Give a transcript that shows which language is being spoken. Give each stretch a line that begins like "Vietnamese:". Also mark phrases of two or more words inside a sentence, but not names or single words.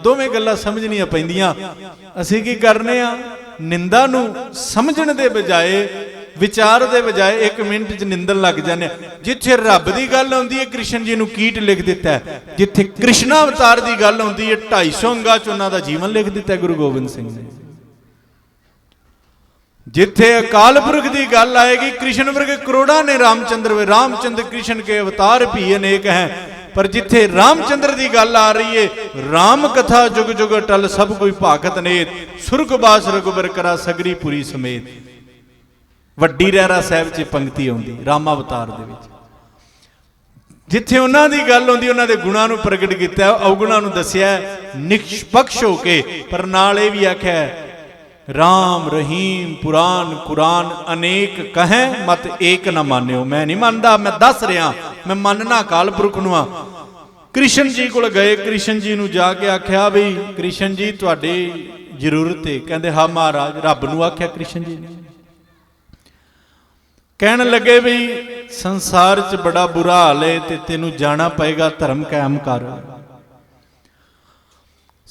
Punjabi: ਦੋਵੇਂ ਗੱਲਾਂ ਸਮਝਣੀਆਂ ਪੈਂਦੀਆਂ। ਅਸੀਂ ਕੀ ਕਰਨੇ ਆਂ, ਨਿੰਦਾ ਨੂੰ ਸਮਝਣ ਦੇ ਬਜਾਏ, ਵਿਚਾਰ ਦੇ ਬਜਾਏ ਇਕ ਮਿੰਟ ਚ ਨਿੰਦਣ ਲੱਗ ਜਾਨੇ। ਜਿਥੇ ਰੱਬ ਕੀ ਗੱਲ ਆਉਂਦੀ ਹੈ ਕ੍ਰਿਸ਼ਨ ਜੀ ਨੂੰ ਕੀਟ ਲਿਖ ਦਿੱਤਾ ਹੈ, ਜਿਥੇ ਕ੍ਰਿਸ਼ਨਾ ਅਵਤਾਰ ਕੀ ਗੱਲ ਆਉਂਦੀ ਹੈ 250 ਅੰਗਾਂ ਚ ਉਨ੍ਹਾਂ ਦਾ ਜੀਵਨ ਲਿਖ ਦਿੱਤਾ ਹੈ ਗੁਰੂ ਗੋਬਿੰਦ ਸਿੰਘ ਨੇ। ਜਿਥੇ ਅਕਾਲ ਪੁਰਖ ਕੀ ਗੱਲ ਆਏਗੀ, ਕ੍ਰਿਸ਼ਨ ਵਰਗੇ ਕਰੋੜਾਂ ਨੇ ਰਾਮਚੰਦਰ, ਰਾਮਚੰਦਰ ਕ੍ਰਿਸ਼ਨ ਕੇ ਅਵਤਾਰ ਭੀ ਅਨੇਕ ਹੈਂ। ਪਰ ਜਿਥੇ ਰਾਮਚੰਦਰ ਕੀ ਗੱਲ ਆ ਰਹੀ ਹੈ, ਰਾਮ ਕਥਾ ਜੁਗ ਜੁਗ ਅਟਲ ਸਭ ਕੋਈ ਭਾਖਤ ਨੇਤ, ਸੁਰਗਬਾਸ ਰਘੁਬਰ ਕਰਾ ਸਗਰੀ ਪੁਰੀ ਸਮੇਤ। ਵੱਡੀ ਰਹਿਰਾਸ ਸਾਹਿਬ ਚ ਪੰਕਤੀ ਆਉਂਦੀ ਰਾਮਾਵਤਾਰ ਦੇ ਵਿਚ। ਜਿਥੇ ਉਨ੍ਹਾਂ ਦੀ ਗੱਲ ਆਉਂਦੀ, ਉਨ੍ਹਾਂ ਦੇ ਗੁਣਾਂ ਨੂੰ ਪ੍ਰਗਟ ਕੀਤਾ, ਅਵਗੁਣਾਂ ਨੂੰ ਦੱਸਿਆ ਨਿਰਪੱਖ ਹੋ ਕੇ। ਪਰ ਨਾਲ ਇਹ ਵੀ ਆਖਿਆ ਰਾਮ ਰਹੀਮ ਪੁਰਾਨ ਕੁਰਾਨ ਅਨੇਕ ਕਹੈਂ ਮਤ ਏਕ ਨ ਮਾਨਯੋ। ਮੈਂ ਨਹੀਂ ਮੰਨਦਾ, ਮੈਂ ਦੱਸ ਰਿਹਾ, ਮੈਂ ਮੰਨਣਾ ਅਕਾਲ ਪੁਰਖ ਨੂੰ। ਕ੍ਰਿਸ਼ਨ ਜੀ ਕੋਲ ਗਏ, ਕ੍ਰਿਸ਼ਨ ਜੀ ਨੂੰ ਜਾਕੇ ਆਖਿਆ ਭਈ ਕ੍ਰਿਸ਼ਨ ਜੀ ਤੁਹਾਡੀ ਜ਼ਰੂਰਤ ਹੈ? ਕਹਿੰਦੇ ਹਾਂ ਮਹਾਰਾਜ। ਰੱਬ ਨੂੰ ਆਖਿਆ ਕ੍ਰਿਸ਼ਨ ਜੀ ਨੇ। ਕਹਿਣ ਲੱਗੇ ਭਈ ਸੰਸਾਰ ਚ ਬੜਾ ਬੁਰਾ ਹਾਲ ਹੈ ਤੇ ਤੈਨੂੰ ਜਾਣਾ ਪਏਗਾ, ਧਰਮ ਕਾਇਮ ਕਰ।